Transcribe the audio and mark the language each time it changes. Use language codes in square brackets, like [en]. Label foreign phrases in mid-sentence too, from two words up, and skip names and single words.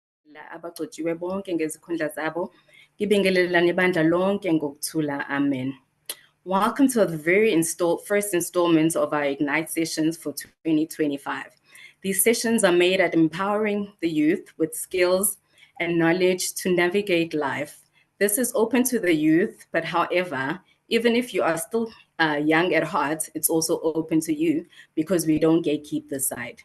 [nd] la abacotshiwe bonke ngezikhundla zabo. Ngibingelelani ibandla lonke ngokuthula. Amen. [en] Welcome to the first installment of our Ignite sessions for 2025. These sessions are made at empowering the youth with skills and knowledge to navigate life. This is open to the youth, but however, even if you are still young at heart, it's also open to you because we don't gatekeep this side.